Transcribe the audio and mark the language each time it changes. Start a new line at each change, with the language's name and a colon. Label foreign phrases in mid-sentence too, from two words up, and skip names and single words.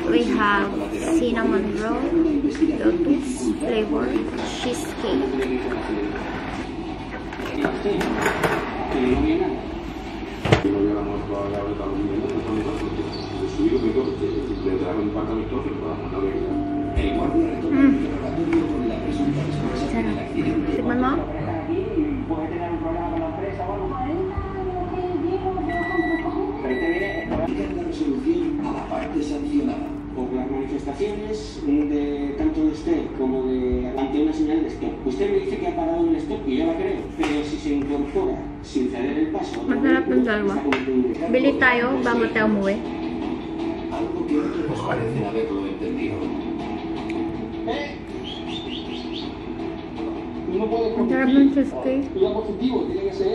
English: we have cinnamon roll, lotus flavor, cheesecake.
Filipino: Sarap. Tikman mo?
Spanish: A la parte sancionada por las manifestaciones de tanto de usted como de ante una señal de stop. Usted me dice que ha parado en el stop y yo la creo, pero si se incorpora sin ceder el paso,
Filipino: Masarap ng dalawa. Bili tayo bago tayo umuwi.
Spanish: algo que otros parecen haberlo entendido. No puede
Filipino: Masarap ng cheesecake.
Spanish: Lo positivo tiene que ser él.